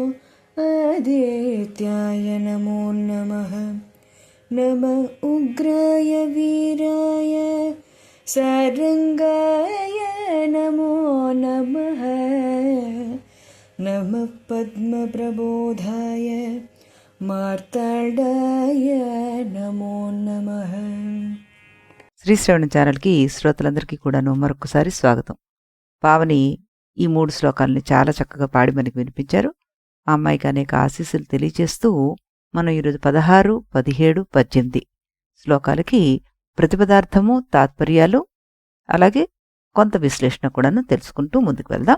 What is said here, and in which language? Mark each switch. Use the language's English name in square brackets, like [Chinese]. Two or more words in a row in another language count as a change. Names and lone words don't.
[Sanskrit] आदित्याय नमो नमः नमः उग्राय वीराय सारंगाय नमो नमः नमः पद्मप्रबोधाय మార్తాండాయ నమో నమః. [Telugu] శ్రీ శ్రవణ ఛానల్కి శ్రోతలందరికీ కూడాను మరొకసారి స్వాగతం. పావని ఈ 3 శ్లోకాలని చాలా చక్కగా పాడి మనకి వినిపించారు. ఆ అమ్మాయికి అనేక ఆశీస్సులు తెలియజేస్తూ మనం ఈరోజు 16, 17, 18 శ్లోకాలకి ప్రతిపదార్థము, తాత్పర్యాలు, అలాగే కొంత విశ్లేషణ కూడాను తెలుసుకుంటూ ముందుకు వెళ్దాం.